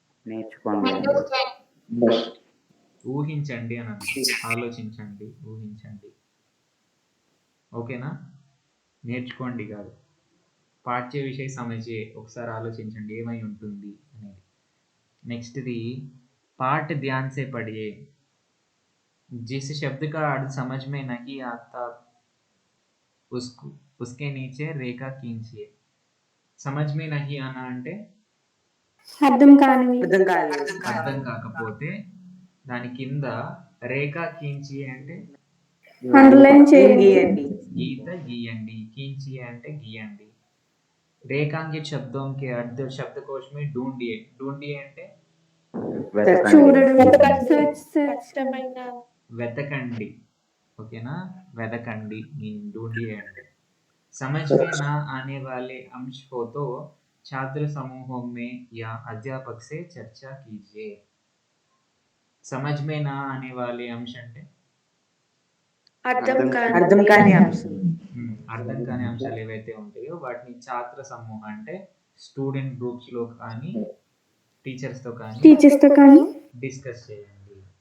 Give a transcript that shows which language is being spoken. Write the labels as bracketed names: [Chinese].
[Telugu] నేర్చుకోండి అని. [English] Understand. [Telugu] ఊహించండి అని అర్థం. ఆలోచించండి, ఊహించండి. ఓకేనా? నేర్చుకోండి కాదు. పాఠ్య విషయ్ సమझिए, ఒకసారి ఆలోచించండి ఏమై ఉంటుంది అనేది. [Hindi] నెక్స్ట్‌ది पाठ ध्यान से पढ़िए. जिस शब्द का अर्थ समझ में नहीं आता उसको उसके नीचे रेखा खींचिए. समझ में नहीं आना [Telugu] అంటే అర్థం కానివి. అర్థం కాలేదు. అర్థం కాకపోతే దాని కింద రేఖా ఖీంచి అంటే అండర్లైన్ చేయండి. గీయండి. గీత గీయండి. ఖీంచి అంటే గీయండి. [Hindi] रेखांकित शब्दों के अर्थ शब्दकोश में ढूंढिए. ढूंढिए [Telugu] అంటే వెతకండి. చూడడం. సెర్చ్. కష్టమైన వెతకండి. ఓకేనా? వెతకండి [Hindi] ढूंढिए [Telugu] అంటే. [Hindi] समझ में ना आने वाले अंश हो तो छात्र समूहों में या अध्यापक से चर्चा कीजिए. समझ में ना आने वाले अंश [Telugu] అంటే అర్థం అర్థం కాని కాని అంశం. అర్థం కాని అంశాలు ఏవైతే ఉంటాయో వాటిని ఛాత్ర సమూహం అంటే స్టూడెంట్ గ్రూప్స్‌లో కానీ టీచర్స్‌తో కానీ డిస్కస్ చేయండి.